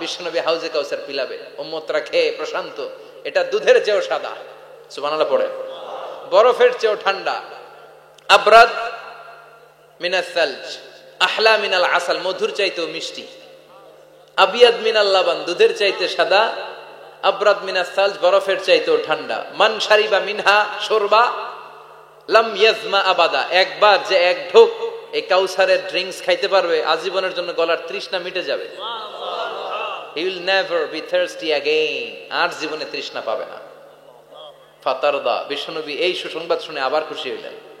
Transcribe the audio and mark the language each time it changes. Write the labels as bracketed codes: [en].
[bn] বিশ্বনবী হাউজে কাউসার পিলাবে, উম্মতরা খেয়ে প্রশান্ত। এটা দুধের চেয়েও সাদা, সুবহানাল্লাহ পড়ে, বরফের চেয়েও ঠান্ডা, [ar] আবরাদ মিনাস সালজ আহলা মিনাল আসাল, [bn] মধুর চাইতেও মিষ্টি, [ar] আবিয়াদ মিনাল লাবান, [bn] দুধের চাইতে সাদা, [ar] আবরাদ মিনাস সালজ, [bn] বরফের চাইতেও ঠান্ডা। [ar] মান শারিবা মিনহা শুরবা লাম ইয়াজমা আবাদা, [bn] একবার যে এক ঢোক এই কাউসারের ড্রিঙ্কস খাইতে পারবে, আজীবনের জন্য গলার তৃষ্ণা মিটে যাবে। [en] He will never be thirsty again, [bn] আর জীবনে তৃষ্ণা পাবে না। ফাতারদা, বিশ্বনবী এই সুসংবাদ শুনে আবার খুশি হইলেন।